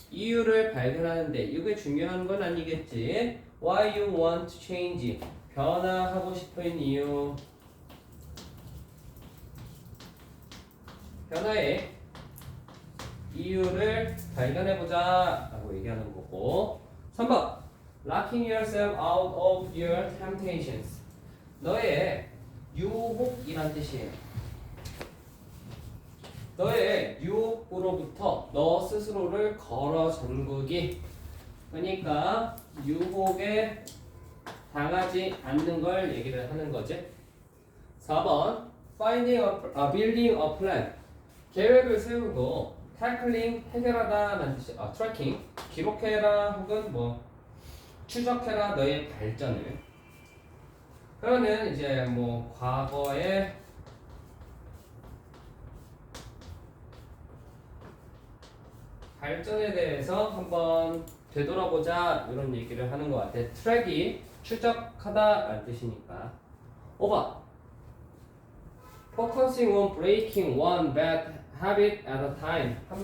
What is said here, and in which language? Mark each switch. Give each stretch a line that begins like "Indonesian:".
Korean: 이유를 발견하는데 이게 중요한 건 아니겠지.
English: Why you want to change.
Korean: 변화하고 싶은 이유. 변화의 이유를 발견해보자 라고 얘기하는 거고.
English: 3번 Locking yourself out of your temptations.
Korean: 너의 유혹이란 뜻이에요. 너의 유혹으로부터 너 스스로를 걸어 잠그기. 그러니까 유혹에 당하지 않는 걸 얘기를 하는 거지.
English: 4번 Finding a building a plan.
Korean: 계획을 세우고 tackling 해결하다 라는 뜻이 tracking 기록해라 혹은 뭐 추적해라 너의 발전을. 그러면 이제 뭐 과거의 발전에 대해서 한번 되돌아보자 이런 얘기를 하는 것 같아. 트랙이 추적하다 라는 뜻이니까.
English: 5번 Focusing on breaking one bad habit at a time.